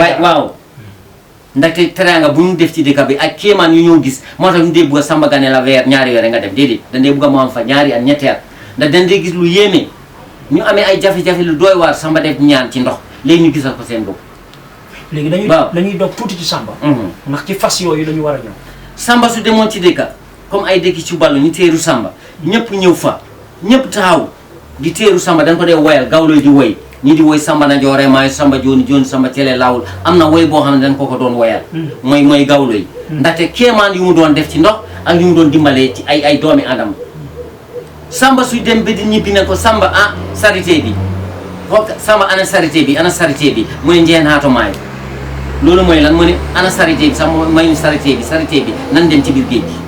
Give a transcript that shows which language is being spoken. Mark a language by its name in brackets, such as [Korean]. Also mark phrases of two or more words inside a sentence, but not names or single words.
[Wolof] waaw ndaxte teraanga bu ñu def ci dëkk bi ak kéemaan yu ñoo gis moo tax ñu dee bugg a Samba gane la weer ñaari weer nga dem déedéet dañ dee bugg a mu am fa ñaari at ñetti at ndax dañ dee gis lu yéeme ñu amee ay jafe-jafe lu doy waar Samba def ñaan ci ndox léegi ñu gisal ko seen bopp. léegi dañuy dog tuuti ci Samba. ndax ci fas yooyu la ñu war a ñëw. Samba su demoon ci dëkka comme ay dëkki ci ballu ñu teeru Samba ñëpp ñëw fa ñëpp taxaw di teeru Samba dañ ko dee woyal gawlo di woy ñii di woy Samba [Fula] na joore maayo Samba jooni jooni Samba tele laawul [Wolof] am na woy boo xam ne dañ ko doon woyal mooy gawlo yi ndaxte kéemaan yu mu doon def ci ndox ak yu mu doon dimbalee ci ay doomi adama Samba suy dem ba di ñibbi ne ko Samba sarité bi Samba ana sarité bi mooy [Fula] njeen haato maayo [Wolof] loolu mooy lan mu ne ana sarité bi sax may ñu sarité bi nan dem ci biir géej gi